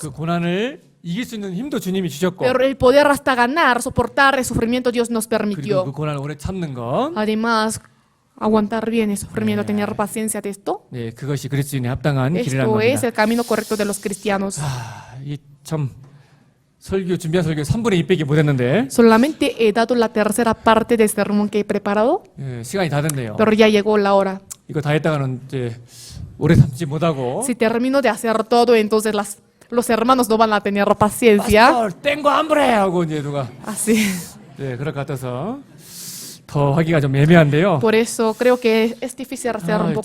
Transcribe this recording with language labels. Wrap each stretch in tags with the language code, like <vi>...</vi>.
<ko>그 고난을 이길 수 있는 힘도 주님이 주셨고</ko> <es>pero el poder hasta ganar, soportar el sufrimiento Dios nos</es> <ko>그리고 그</ko> <es>permitió.</es> <ko>고난을 오래 참는 것</ko> <es>Además, aguantar bien el sufrimiento, tener paciencia de esto,</es> <ko>네, 그것이 그리스도인의 합당한 길이라는</ko> <es>esto es</es> <ko>겁니다.</ko> <es>el camino correcto de los cristianos.</es> <ko>이 참 설교 준비한 설교 3분의 2밖에 못 했는데</ko> <es>Solamente he dado la tercera parte del sermón que he preparado,</es> <ko>시간이 다 됐네요.</ko> <es>pero ya llegó la hora.</es> <ko>이거 다 했다가는 이제 오래 참지 못하고</ko> <es>Si termino de hacer todo, entonces los hermanos no van a tener paciencia.</es> <ko>파스터 땡거 안 부래 하고 이제 누가</ko> <es>Así.</es> <ko>네, 그럴 것 같아서 더 하기가 좀 애매한데요.</ko> <es>Por eso creo que es difícil hacer un poco</es>